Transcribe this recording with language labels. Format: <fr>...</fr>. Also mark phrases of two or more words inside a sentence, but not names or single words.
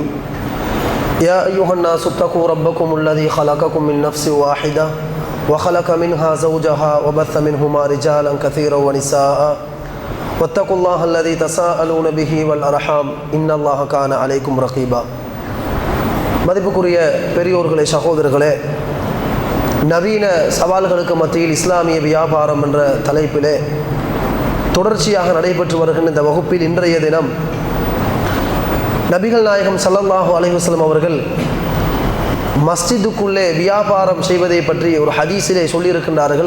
<ar>يا أيها الناس اتقوا ربكم الذي خلقكم من نفس واحدة وخلق منها زوجها وبث منهما رجالا كثيرا ونساء واتقوا الله الذي تساءلون به والأرحام إن الله كان عليكم رقيبا.</ar> <ta>மதிப்புக்குரிய பெரியோர்களே, சகோதரர்களே, நவீன சவால்களுக்கு மத்தியில் இஸ்லாமிய வியாபாரம் என்ற தலைப்பிலே தொடர்ச்சியாக நடைபெற்று வருகின்ற இந்த வகுப்பில் இன்றைய தினம் நபிகள் நாயகம்</ta> <ar>صلى الله عليه وسلم</ar> <ta>அவர்கள் மஸ்ஜிதுக்குள்ளே வியாபாரம் செய்வதை பற்றி ஒரு ஹதீஸிலே சொல்லியிருக்கின்றார்கள்.</ta>